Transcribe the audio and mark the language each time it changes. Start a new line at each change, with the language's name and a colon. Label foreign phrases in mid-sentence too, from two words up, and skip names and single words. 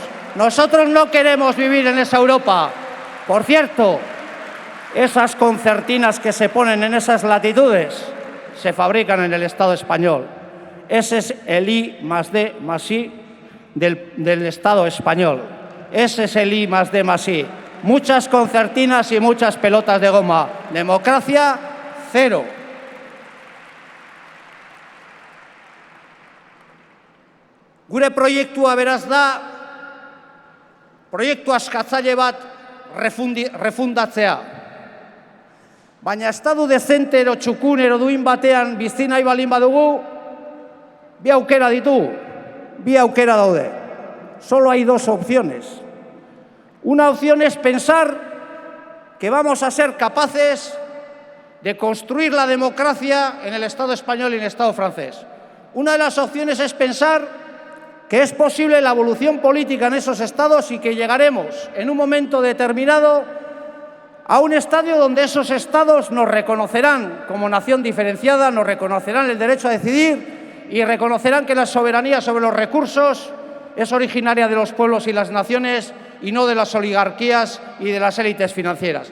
Spanish: Nosotros no queremos vivir en esa Europa. Por cierto, esas concertinas que se ponen en esas latitudes se fabrican en el Estado español. Ese es el I+D+I del Estado español. Ese es el I+D+I. Muchas concertinas y muchas pelotas de goma. Democracia, cero.
Basque: Gure proiektua beraz da, proiektu askatzaile bat refundatzea. Baina estadu dezente ero txukun ero duin batean bizi nahi balin badugu, bi aukera ditugu, bi aukera daude.
Spanish: Solo hay dos opciones. Una opción es pensar que vamos a ser capaces de construir la democracia en el Estado español y en el Estado francés. Una de las opciones es pensar que es posible la evolución política en esos estados y que llegaremos en un momento determinado a un estadio donde esos estados nos reconocerán como nación diferenciada, nos reconocerán el derecho a decidir y reconocerán que la soberanía sobre los recursos es originaria de los pueblos y las naciones y no de las oligarquías y de las élites financieras.